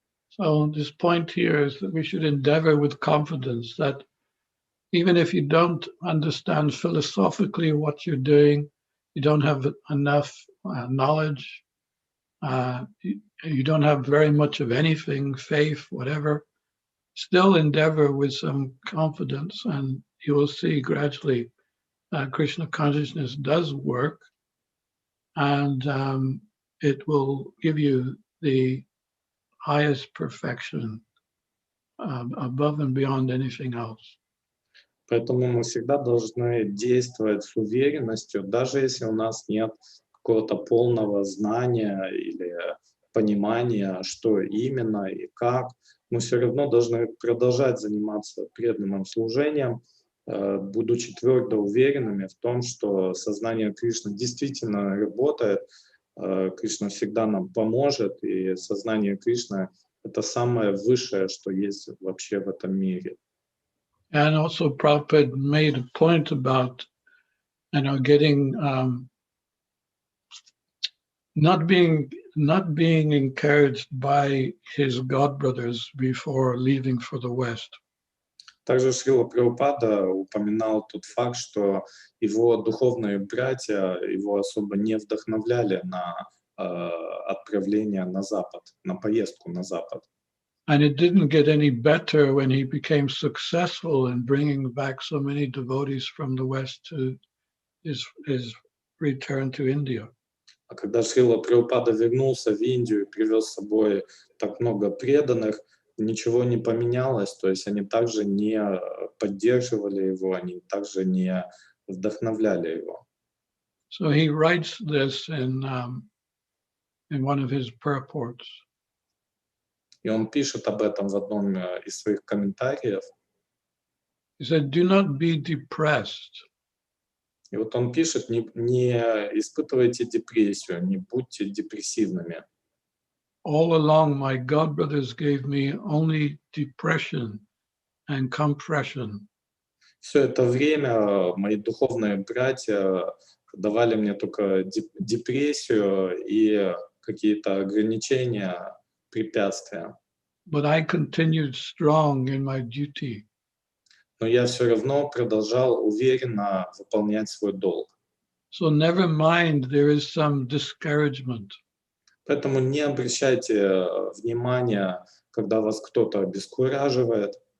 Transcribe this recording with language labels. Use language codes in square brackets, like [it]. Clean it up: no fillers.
[en] So this point here is that we should endeavor with confidence that even if you don't understand philosophically what you're doing, you don't have enough knowledge, you don't have very much of anything, faith, whatever, still endeavor with some confidence, and you will see gradually Krishna consciousness does work, and it will give you the highest perfection, above and beyond anything else. [ru] Поэтому мы всегда должны действовать с уверенностью, даже если у нас нет какого-то полного знания или понимания, что именно и как, мы все равно должны продолжать заниматься преданным служением, будучи твердо уверенными в том, что сознание Кришны действительно работает, Кришна всегда нам поможет, и сознание Кришны — это самое высшее, что есть вообще в этом мире. [en] And also Prabhupada made a point about, getting, not being encouraged by his god brothers before leaving for the West. [ru] Также Шрила Прабхупада упоминал тот факт, что его духовные братья его особо не вдохновляли на отправление на Запад, на поездку на Запад. [en] And it didn't get any better when he became successful in bringing back so many devotees from the West to his return to India. [ru] А когда Шрила Прабхупада вернулся в Индию и привез с собой так много преданных, ничего не поменялось, то есть они также не поддерживали его, они также не вдохновляли его. [en] So he writes this in one of his purports. [ru] И он пишет об этом в одном из своих комментариев. [en] He said, "Do not be depressed. [ru] И вот он пишет, не испытывайте депрессию, не будьте депрессивными. [en] All along, my god brothers gave me only depression and compression. [ru] Все это время мои духовные братья давали мне только депрессию и какие-то ограничения, препятствия. [en] But I continued strong in my duty. [ru] Но я все равно продолжал уверенно выполнять свой долг. [en] So never mind, there is some discouragement. [ru] Поэтому не обращайте внимания, когда вас кто-то обескураживает.